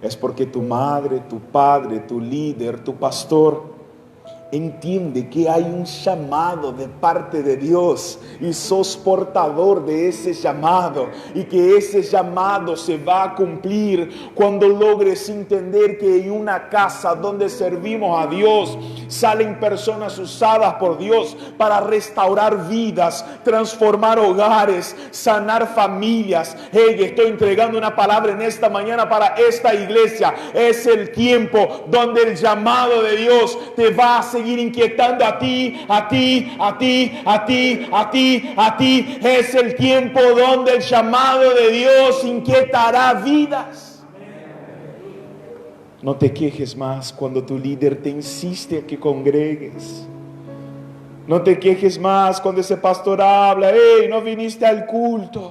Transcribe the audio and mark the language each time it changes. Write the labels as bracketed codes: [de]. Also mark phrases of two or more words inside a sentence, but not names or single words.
[es] Es porque tu madre, tu padre, tu líder, tu pastor entiende que hay un llamado de parte de Dios y sos portador de ese llamado, y que ese llamado se va a cumplir cuando logres entender que en una casa donde servimos a Dios salen personas usadas por Dios para restaurar vidas, transformar hogares, sanar familias. Hey, estoy entregando una palabra en esta mañana para esta iglesia. Es el tiempo donde el llamado de Dios te va a seguir inquietando a ti, a ti, a ti, a ti, a ti, a ti. Es el tiempo donde el llamado de Dios inquietará vidas. No te quejes más cuando tu líder te insiste a que congregues. No te quejes más cuando ese pastor habla, hey, no viniste al culto.